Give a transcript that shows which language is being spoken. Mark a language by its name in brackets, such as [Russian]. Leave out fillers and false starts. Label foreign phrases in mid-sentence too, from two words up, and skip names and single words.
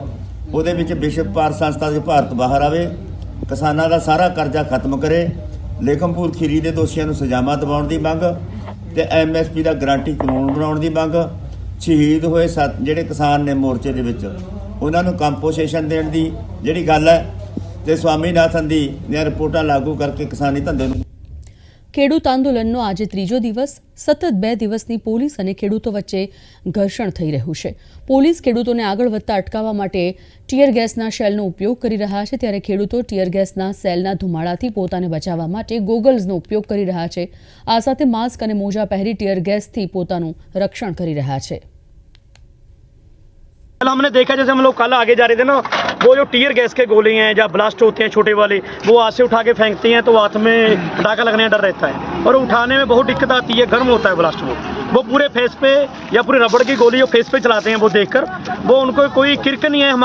[Punjabi] ਉਹਦੇ ਵਿੱਚ ਵਿਸ਼ਵ ਭਾਰਤ ਸੰਸਥਾ ਦੇ ਭਾਰਤ ਬਾਹਰ ਆਵੇ, ਕਿਸਾਨਾਂ ਦਾ ਸਾਰਾ ਕਰਜ਼ਾ ਖਤਮ ਕਰੇ, ਲੇਖਮਪੁਰ ਖੀਰੀ ਦੇ ਦੋਸ਼ੀਆਂ ਨੂੰ ਸਜ਼ਾਵਾਂ ਦਿਵਾਉਣ ਦੀ ਮੰਗ ਤੇ ਐਮਐਸਪੀ ਦਾ ਗਾਰੰਟੀ ਕਾਨੂੰਨ ਬਣਾਉਣ ਦੀ ਮੰਗ, ਸ਼ਹੀਦ ਹੋਏ ਜਿਹੜੇ ਕਿਸਾਨ ਨੇ ਮੋਰਚੇ ਦੇ ਵਿੱਚ ਉਹਨਾਂ ਨੂੰ ਕੰਪੋਸੇਸ਼ਨ ਦੇਣ ਦੀ ਜਿਹੜੀ ਗੱਲ ਹੈ ਤੇ ਸਵਾਮੀਨਾਥਨ ਦੀਆਂ ਰਿਪੋਰਟਾਂ ਲਾਗੂ ਕਰਕੇ ਕਿਸਾਨੀ ਧੰਦੇ ਨੂੰ [Gujarati] ખેડૂત આંદોલનનો આજે ત્રીજો દિવસ. સતત 2 દિવસની પોલીસ અને ખેડૂતો વચ્ચે ઘર્ષણ થઈ રહ્યું છે. પોલીસ ખેડૂતોને આગળ વધતા અટકાવવા માટે [English] tear gas [Gujarati] શેલનો ઉપયોગ કરી રહ્યા છે, ત્યારે ખેડૂતો [English] tear gas shell [Gujarati] ધુમાડાથી પોતાને બચાવવા માટે ગોગલ્સનો ઉપયોગ કરી રહ્યા છે. આ સાથે માસ્ક અને મોજા પહેરી [English] tear gas [Gujarati] પોતાનું રક્ષણ કરી રહ્યા છે. [Hindi] हमने देखा जैसे हम लोग कल आगे जा रहे थे ना, वो जो [English] tear gas [Hindi] के गोले हैं या ब्लास्ट होते हैं छोटे वाले, वो हाथ से उठा के फेंकते हैं तो हाथ में पटाखा लगने का डर रहता है और उठाने में बहुत दिक्कत आती है, गर्म होता है ब्लास्ट. वो पूरे फेस पे या पूरे रबड़ की गोली जो फेस पे चलाते हैं वो देखकर वो उनको कोई किरक नहीं है.